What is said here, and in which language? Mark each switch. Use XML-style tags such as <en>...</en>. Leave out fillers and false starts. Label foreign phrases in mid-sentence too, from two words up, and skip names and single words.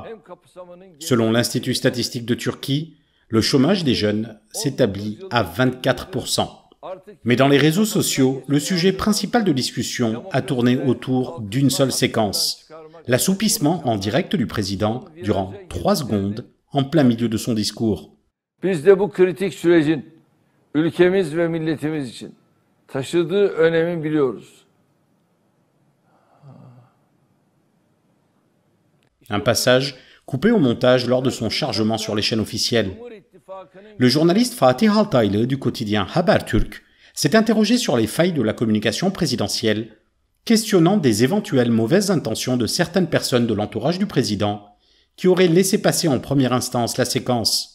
<fr>Selon l'Institut statistique de Turquie, le chômage des jeunes s'établit à 24%. Mais dans les réseaux sociaux, le sujet principal de discussion a tourné autour d'une seule séquence. L'assoupissement en direct du président durant 3 secondes en plein milieu de son discours.</fr> <tr>Biz de bu kritik sürecin ülkemiz ve milletimiz için taşıdığı önemi biliyoruz.</tr> <fr>Un passage coupé au montage lors de son chargement sur les chaînes officielles. Le journaliste Fatih Altaylı du quotidien Habertürk s'est interrogé sur les failles de la communication présidentielle, questionnant des éventuelles mauvaises intentions de certaines personnes de l'entourage du président qui auraient laissé passer en première instance la séquence.</fr>